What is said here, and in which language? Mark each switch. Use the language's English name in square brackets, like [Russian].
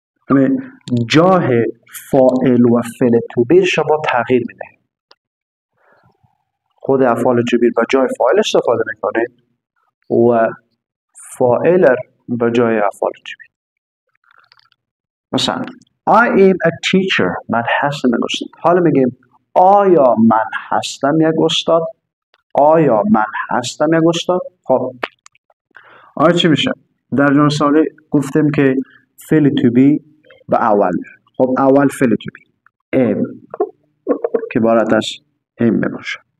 [Persian] یعنی جای فاعل و فعل to be شما تغییر میده. خود افعال to be به جای فاعل استفاده میکنه و فاعل به جای افعال to be. [English] مثلا I am a teacher. [Persian] من هستم یک استاد. حالا میگیم آیا من هستم یک استاد؟ آیا من هستم یک استاد؟ خب آیا چی میشه؟ در جمله سوالی گفتیم که فعل to be به اول. خب اول فعل to be am که عبارت از am میباشه.